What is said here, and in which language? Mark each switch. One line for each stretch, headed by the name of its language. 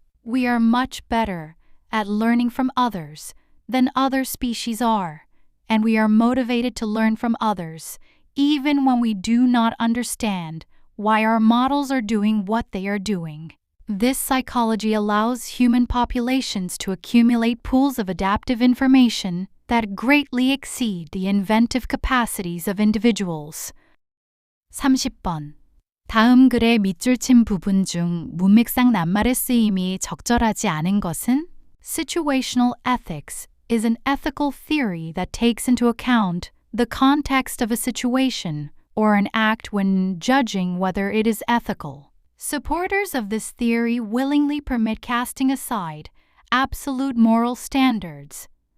English: We are much better at learning from others than other species are, and we are motivated to learn from others even when we do not understand why our models are doing what they are doing. This psychology allows human populations to accumulate pools of adaptive information that greatly exceed the inventive capacities of individuals.
Korean: 30번. 다음 글의 밑줄 친 부분 중 문맥상 낱말의 쓰임이 적절하지 않은 것은?
English: Situational ethics is an ethical theory that takes into account the context of a situation or an act when judging whether it is ethical. Supporters of this theory willingly permit casting aside absolute moral standards.